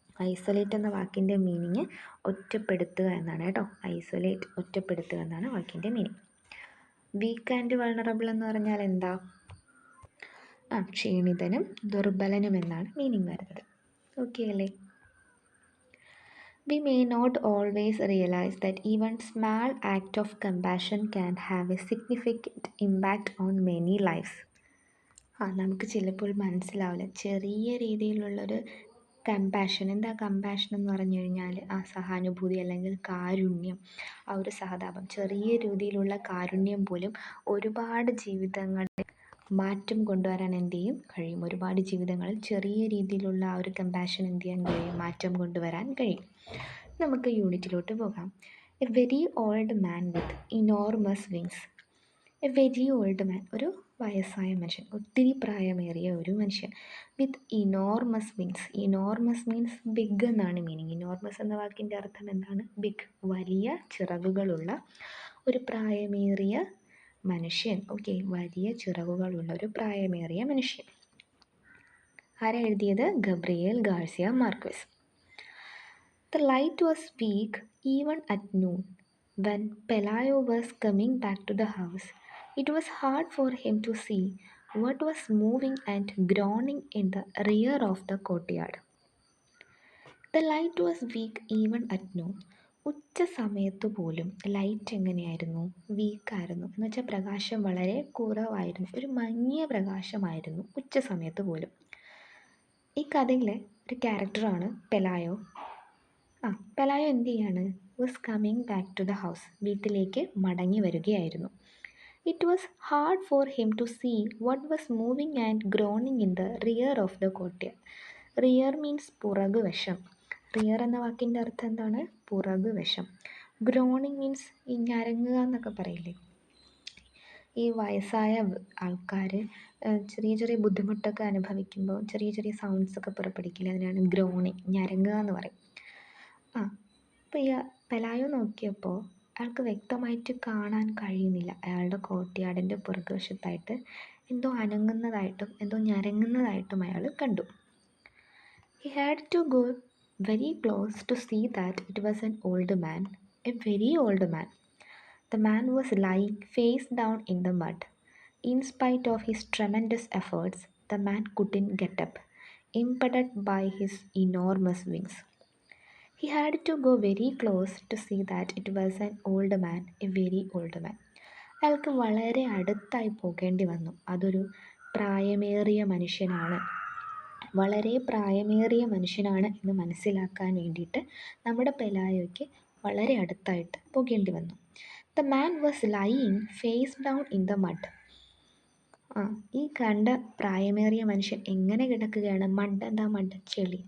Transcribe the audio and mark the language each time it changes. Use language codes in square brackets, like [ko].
[ml] Isolate എന്ന വാക്കിൻ്റെ meaning ഒറ്റപ്പെടുത്തുക എന്നാണ് കേട്ടോ. ഐസൊലേറ്റ്, ഒറ്റപ്പെടുത്തുക എന്നാണ് വാക്കിൻ്റെ മീനിങ്. വീക്ക് ആൻഡ് വൾണറബിൾ എന്ന് പറഞ്ഞാൽ എന്താ? ക്ഷീണിതനും ദുർബലനും എന്നാണ് മീനിങ് വരുന്നത്. ഓക്കെ അല്ലേ? [en] We may not always realize that even small act of compassion can have a significant impact on many lives. [ml] നമുക്ക് ചിലപ്പോൾ മനസ്സിലാവില്ല ചെറിയ രീതിയിലുള്ളൊരു കമ്പാഷൻ. എന്താ കമ്പാഷൻ എന്ന് പറഞ്ഞു കഴിഞ്ഞാൽ സഹാനുഭൂതി അല്ലെങ്കിൽ കാരുണ്യം, ആ ഒരു സഹതാപം, ചെറിയ രീതിയിലുള്ള കാരുണ്യം പോലും ഒരുപാട് ജീവിതങ്ങളിൽ മാറ്റം കൊണ്ടുവരാൻ എന്ത് ചെയ്യും? കഴിയും. ഒരുപാട് ജീവിതങ്ങളിൽ ചെറിയ രീതിയിലുള്ള ആ ഒരു കമ്പാഷൻ എന്ത് ചെയ്യാൻ കഴിയും? മാറ്റം കൊണ്ടുവരാൻ കഴിയും. നമുക്ക് യൂണിറ്റിലോട്ട് പോകാം. [en] A very old man with enormous wings. A very old man, [ml] ഒരു വയസ്സായ മനുഷ്യൻ, ഒത്തിരി പ്രായമേറിയ ഒരു മനുഷ്യൻ. [en] With enormous wings. Enormous means big [ml] എന്നാണ് മീനിങ്. ഇനോർമസ് എന്ന വാക്കിൻ്റെ അർത്ഥം എന്താണ്? ബിഗ്, വലിയ ചിറകുകളുള്ള ഒരു പ്രായമേറിയ മനുഷ്യൻ. ഓക്കെ, വലിയ ചിറകുകളുള്ള ഒരു പ്രായമേറിയ മനുഷ്യൻ. ആരാ എഴുതിയത്? Gabriel Garcia marquess. [en] The light was weak even at noon. When Pelayo was coming back to the house, it was hard for him to see what was moving and groaning in the rear of the courtyard. The light was weak even at noon. [ml] ഉച്ച സമയത്ത് പോലും light എങ്ങനെയായിരുന്നു? വീക്കായിരുന്നു. എന്ന് വെച്ചാൽ പ്രകാശം വളരെ കുറവായിരുന്നു, ഒരു മങ്ങിയ പ്രകാശമായിരുന്നു ഉച്ച സമയത്ത് പോലും. ഈ കഥയിലെ ഒരു ക്യാരക്ടറാണ് പെലായോ. പെലായോ എന്ത് ചെയ്യാണ്? [en] Was coming back to the house. [ml] വീട്ടിലേക്ക് മടങ്ങി വരികയായിരുന്നു. [en] It was hard for him to see what was moving and groaning in the rear of the courtyard. [ml] Rear means പുറകുവശം. Rear എന്ന വാക്കിൻ്റെ അർത്ഥം എന്താണ്? പുറകുവശം. ഗ്രോണിങ് മീൻസ് ഈ ഞരങ്ങുക എന്നൊക്കെ പറയില്ലേ, ഈ വയസ്സായ ആൾക്കാർ ചെറിയ ചെറിയ ബുദ്ധിമുട്ടൊക്കെ അനുഭവിക്കുമ്പോൾ ചെറിയ ചെറിയ സൗണ്ട്സ് ഒക്കെ പുറപ്പെടുവിക്കില്ല, അതിനാണ് ഗ്രോണിങ്, ഞരങ്ങുക എന്ന് പറയും. അപ്പോൾ ഈ പെലായോ നോക്കിയപ്പോൾ അയാൾക്ക് വ്യക്തമായിട്ട് കാണാൻ കഴിയുന്നില്ല. അയാളുടെ കോർട്ട്യാർഡിൻ്റെ പുറകുവശത്തായിട്ട് എന്തോ അനങ്ങുന്നതായിട്ടും എന്തോ ഞരങ്ങുന്നതായിട്ടും അയാൾ കണ്ടു. [en] He had to go very close to see that it was an old man, a very old man. The man was lying face down in the mud. In spite of his tremendous efforts, the man couldn't get up, impeded by his enormous wings. He had to go very close to see that it was an old man, a very old man. [ml] അയാൾക്ക് വളരെ അടുത്തായി പോകേണ്ടി വന്നു. അതൊരു പ്രായമേറിയ മനുഷ്യനാണ്, വളരെ പ്രായമേറിയ മനുഷ്യനാണ് എന്ന് മനസ്സിലാക്കാൻ വേണ്ടിയിട്ട് നമ്മുടെ പെലായോയ്ക്ക് വളരെ അടുത്തായിട്ട് പോകേണ്ടി വന്നു. [en] The man was lying face down in the mud. [ml] ഈ കണ്ട പ്രായമേറിയ മനുഷ്യൻ എങ്ങനെ കിടക്കുകയാണ്? മഡ് എന്താ? മഡ് ചെളി.